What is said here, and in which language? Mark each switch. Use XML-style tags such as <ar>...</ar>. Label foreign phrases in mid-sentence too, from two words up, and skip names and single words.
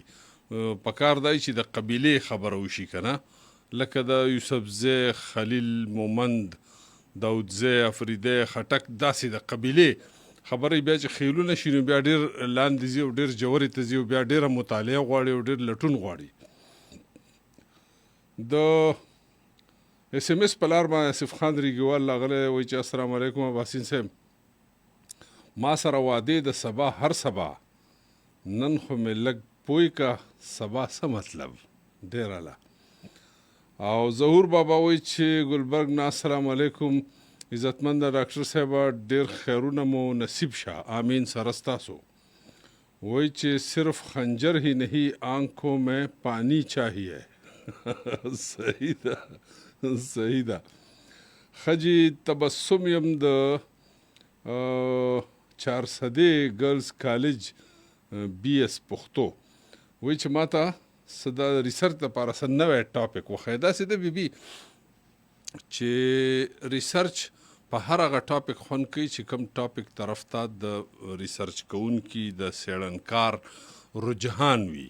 <ps>پکار دی چې د قبیلې خبره وشي که نه، لکه د یوسفزی، خلیل، مومند، داودزی، افریدی، خټک، داسې د قبیلې خبرې بیا چې خیلونه شي نو بیا ډېر لاندې ځي او ډېر جوړې ته ځي او بیا ډېره مطالعه غواړي او ډېر لټون غواړي. د اس ام اس په لار باندې آصف خان ریګوال راغلی وایي چې</ps> <ar>السلام علیکم</ar> <ps>اباسین صاحب، ما سره وعدې د سبا هر سبا، نن خو مې لږ پوی کا سبا څه مطلب. ډېر اعلی. او ظهور بابا وایي چې ګلبرګ نه</ps> <ar>السلام علیکم</ar> <ps>عزتمند ډاکټر صاحب، ډېر خیرونه مو نصیب شه. آمین سره ستاسو. وایي چې</ps> <ur>صرف خنجر ہی نہیں آنکھوں میں پانی چاہیے.</ur> <ps>صحیح ده، صحیح ده. خجی تبسم یم د 400</ps> <en>girls college</en> <ps>بی اس پښتو. وایي چې ما ته څه د ریسرچ دپاره څه نوی ټاپک وښیه. داسې ده بیبي چې ریسرچ په هر هغه ټاپک خوند کوي چې کوم ټاپک طرف ته د ریسرچ کوونکي د څېړنکار رجحان وي.</ps>